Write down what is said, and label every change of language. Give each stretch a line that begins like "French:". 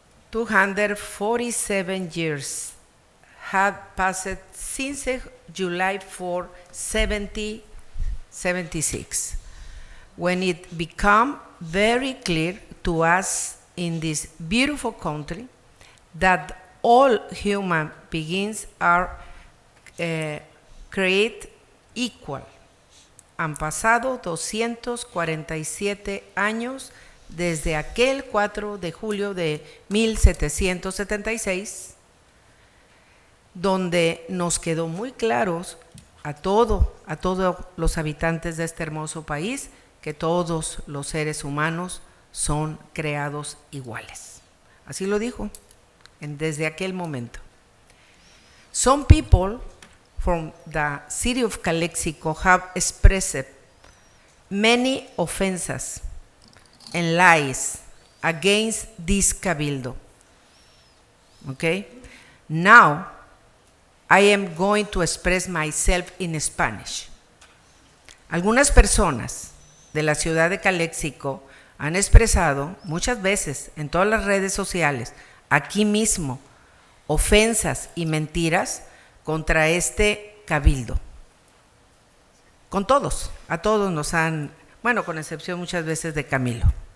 English: 247 years had passed since July 4, 1776, when it became very clear to us in this beautiful country that all human beings are created equal.
Spanish: Han pasado 247 años desde aquel 4 de julio de 1776, donde nos quedó muy claros a todos los habitantes de este hermoso país que todos los seres humanos son creados iguales. Así lo dijo desde aquel momento.
English: Some people from the city of Calexico have expressed many offenses and lies against this cabildo. Okay? Now, I am going to express myself in Spanish.
Spanish: Algunas personas de la ciudad de Calexico han expresado muchas veces en todas las redes sociales, aquí mismo, ofensas y mentiras contra este cabildo. Con todos, a todos nos han, bueno, con excepción muchas veces de Camilo.